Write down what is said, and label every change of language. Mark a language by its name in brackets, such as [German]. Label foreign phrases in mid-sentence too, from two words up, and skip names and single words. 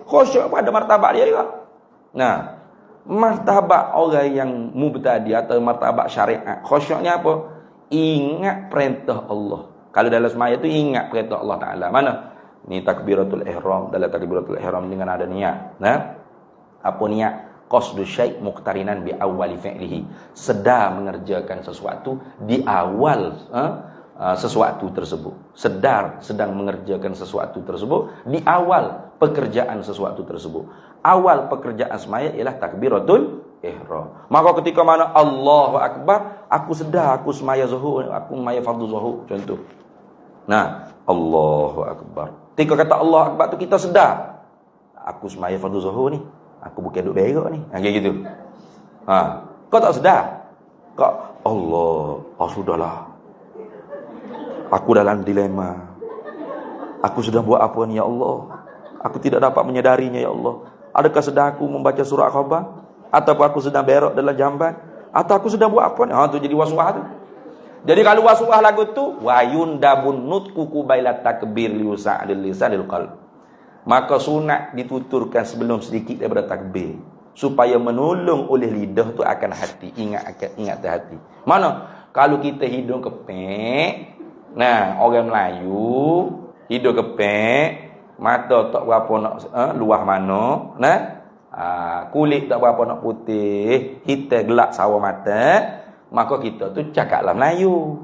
[Malay] Khusyuk pun ada martabat dia juga. Martabat orang yang mubtadi atau martabat syariat. Khusyuknya apa? Ingat perintah Allah. Kalau dalam semaya tu ingat perintah [Arabic] الله تعالى. [Malay] Mana? Ni takbiratul ihram. Dalam takbiratul ihram dengan ada niat. Apa niat? [Arabic] قصد شيء مقترنا بأول فعله. [Malay] Sedar mengerjakan sesuatu di awal sesuatu tersebut. Sedang mengerjakan sesuatu tersebut di awal pekerjaan sesuatu tersebut. Awal pekerjaan semaya ialah takbiratul ihram. Maka ketika mana [Arabic] الله أكبر, [Malay] aku sedar aku semaya zuhur, aku semaya fardu zuhur contoh. [Arabic] الله أكبر. [Malay] Ketika kata [Arabic] الله أكبر [Malay] tu kita sedar. Aku semaya fardu zuhur ni. Aku bukan duduk berak ni. [Indonesian] Kayak gitu. [Malay] Kau tak sedar. Kau Allah, sudahlah. Aku dalam dilema. Aku sudah buat apa ni [Arabic] يا الله? [Malay] Aku tidak dapat menyadarinya [Arabic] يا الله. [Malay] Adakah sedang aku membaca surah khabar? Ataupun aku sedang berak dalam jamban? Atau aku sedang buat apa ni? Tu jadi waswas tu. Jadi kalau waswas lagu tu [Arabic] ويندب النطق قبيل التكبير ليساعد اللسان القلب. [Malay] Maka sunat dituturkan sebelum sedikit daripada takbir supaya menolong oleh lidah tu akan hati, ingat hati. Mana kalau kita hidung kepek, orang Melayu hidung kepek, mata tak berapa nak luah mana, kulit tak berapa nak putih, hitam gelap sawo mata, maka kita tu cakaplah Melayu.